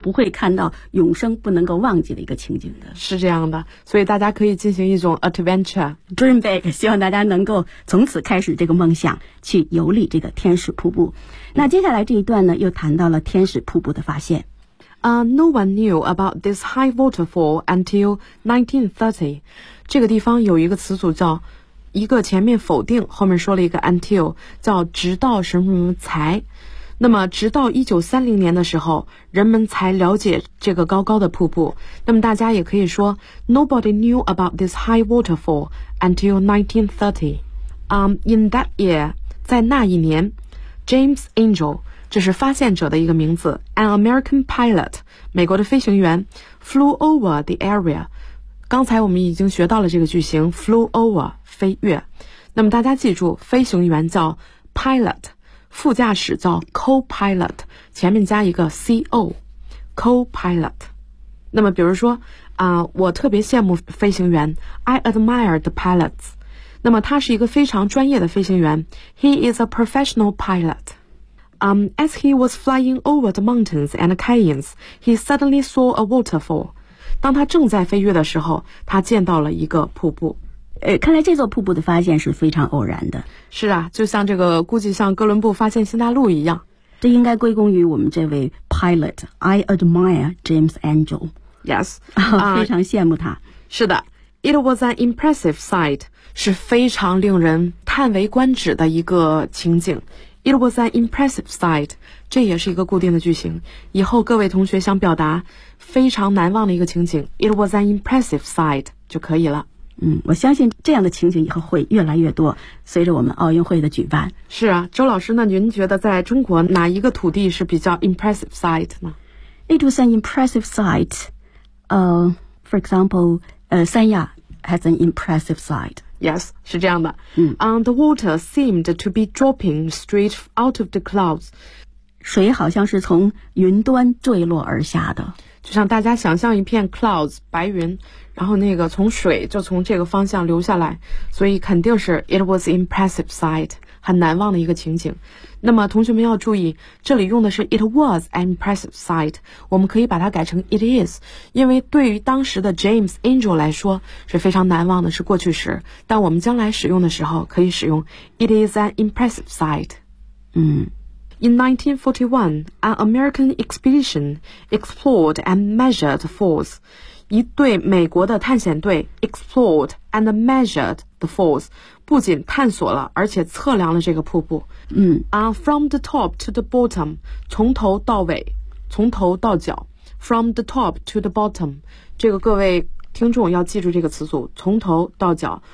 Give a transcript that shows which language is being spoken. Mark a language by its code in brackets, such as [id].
[zh] 不会看到永生不能够忘记的一个情景的。是这样的，所以大家可以进行一种 adventure [en] dream big， [zh] 希望大家能够从此开始这个梦想，去游历这个天使瀑布。那接下来这一段呢，又谈到了天使瀑布的发现。 [en] No one knew about this high waterfall until 1930. [zh] 这个地方有一个词组叫一个前面否定，后面说了一个 until， 叫直到什么什么才。那么直到1930年的时候，人们才了解这个高高的瀑布。那么大家也可以说 [en] Nobody knew about this high waterfall until 1930. In that year, [zh] 在那一年， [en] James Angel， [zh] 这是发现者的一个名字， [en] An American pilot， [zh] 美国的飞行员， [en] flew over the area。 [zh] 刚才我们已经学到了这个句型 flew over， 飞越。那么大家记住，飞行员叫 pilot， 副驾驶叫 co-pilot， 前面加一个 co， co-pilot。那么比如说我特别羡慕飞行员， [en] I admire the pilots。 [zh] 那么他是一个非常专业的飞行员， [en] He is a professional pilotAs he was flying over the mountains and canyons, he suddenly saw a waterfall. [zh] 当他正在飞越的时候，他见到了一个瀑布。看来这座瀑布的发现是非常偶然的。是啊，就像这个，估计像哥伦布发现新大陆一样。这应该归功于我们这位 pilot, [en] I admire James Angel. Yes, [zh] 非常羡慕他。是的， [en] it was an impressive sight, [zh] 是非常令人叹为观止的一个情景。 [en] It was an impressive sight， [zh] 这也是一个固定的句型，以后各位同学想表达非常难忘的一个情景， It was an impressive sight 就可以了。我相信这样的情景以后会越来越多，随着我们奥运会的举办。是啊，周老师，那您觉得在中国哪一个土地是比较 impressive sight 呢？ [en] It was an impressive sight for example 三亚 has an impressive sight。 Yes, [zh] 是这样的。 [en] The water seemed to be dropping straight out of the clouds. [zh] 水好像是从云端坠落而下的。就像大家想象一片 clouds, 白云，然后那个从水就从这个方向流下来，所以肯定是 [en] it was impressive sight, [zh] 很难忘的一个情景。那么同学们要注意，这里用的是 [en] it was an impressive sight, [zh] 我们可以把它改成 it is, 因为对于当时的 James Angel 来说是非常难忘的，是过去时，但我们将来使用的时候可以使用 [en] it is an impressive sight。 In 1941, an American expedition explored and measured falls. [zh] 一对美国的探险队 [en] explored and measured the falls. [zh] 不仅探索了，而且测量了这个瀑布。 [en] From the top to the bottom, [zh] 从头到尾，从头到脚。 [en] From the top to the bottom, [zh] 这个各位听众要记住这个词组，从头到脚。